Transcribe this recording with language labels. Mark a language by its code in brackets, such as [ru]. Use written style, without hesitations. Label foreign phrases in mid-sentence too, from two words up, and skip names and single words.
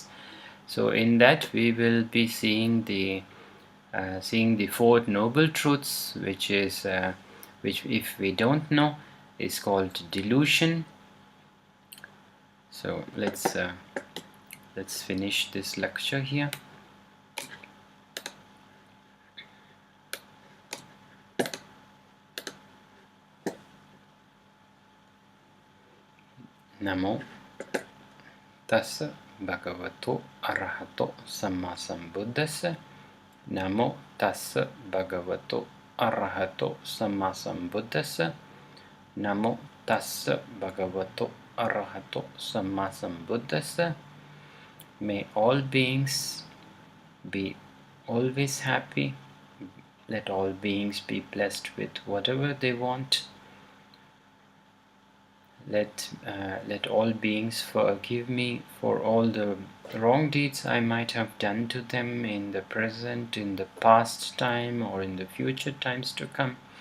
[en] So in that we will be seeing the Four Noble Truths, which is which, if we don't know, is called delusion. So let's finish this lecture here. [pi] Namo tassa bhagavato arahato samma sambuddhassa. Namo tassa bhagavato arahato samma sambuddhassa. Namo tassa bhagavato arahato samma sambuddhassa. [en] May all beings be always happy, Let all beings be blessed with whatever they want. Let all beings forgive me for all the wrong deeds I might have done to them in the present, in the past time, or in the future times to come.